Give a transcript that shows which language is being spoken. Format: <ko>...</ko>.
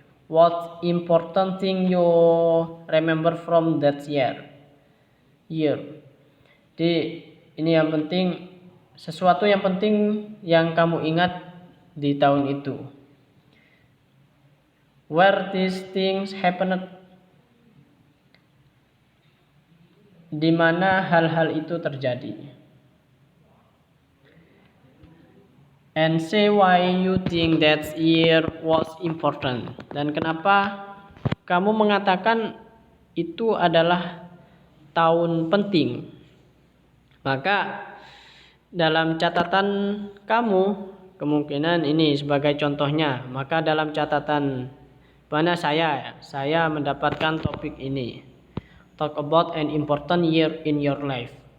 <en>What important thing you remember from that year?</en> <id>Jadi ini yang penting, sesuatu yang penting yang kamu ingat di tahun itu.</id> <en>Where these things happened,</en> <id>di mana hal-hal itu terjadi.</id> <en>And say why you think that year was important.</en> <id>Dan kenapa kamu mengatakan itu adalah tahun penting. Maka dalam catatan kamu, kemungkinan ini sebagai contohnya, maka dalam catatan mana saya mendapatkan topik ini,</id> <en>talk about an important year in your life.</en>